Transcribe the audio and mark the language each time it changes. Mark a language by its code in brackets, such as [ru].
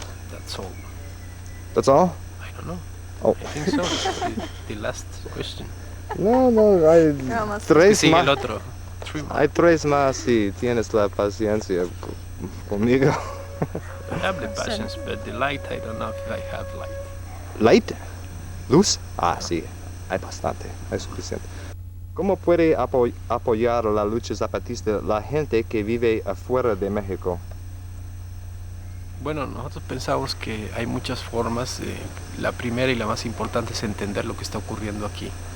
[en] That's all. That's all? I don't know. Oh. I think so. The last question. [es] No, hay tres Sigue el más. otro. Hay tres más si tienes la paciencia conmigo. [en] I have the passions, but the light, I don't know if I have light. [es] ¿Light? ¿Luz? Ah, sí, hay bastante, hay suficiente. ¿Cómo puede apoyar la lucha zapatista la gente que vive afuera de México? Bueno, nosotros pensamos que hay muchas formas. La primera y la más importante es entender lo que está ocurriendo aquí.